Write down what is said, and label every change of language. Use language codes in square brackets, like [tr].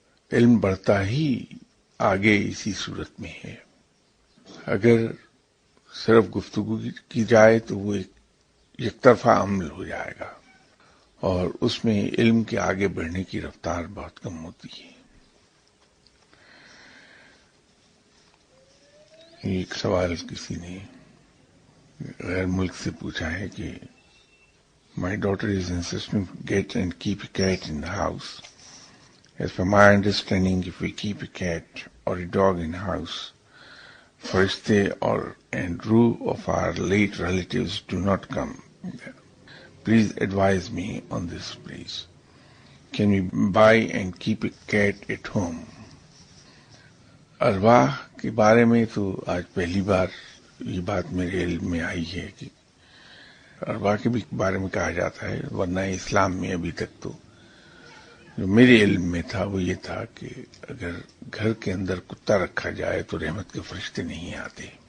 [ur] علم بڑھتا ہی آگے اسی صورت میں ہے. اگر صرف گفتگو کی جائے تو وہ ایک یک طرفہ عمل ہو جائے گا، اور اس میں علم کے آگے بڑھنے کی رفتار بہت کم ہوتی ہے. ایک سوال کسی نے غیر ملک سے پوچھا ہے کہ [en] My daughter is insisting to get and keep a cat in the house. As per my understanding, if we keep a cat or a dog in the house, Farishte and Ruh of our late relatives do not come. Please advise me on this, please. Can we buy and keep a cat at home? [ur] ارواح کے بارے میں تو آج پہلی بار یہ بات میرے علم میں آئی ہے کہ ارواح کے بھی بارے میں کہا جاتا ہے، ورنہ اسلام میں ابھی تک تو جو میرے علم میں تھا وہ یہ تھا کہ اگر گھر کے اندر کتا رکھا جائے تو رحمت کے فرشتے نہیں آتے.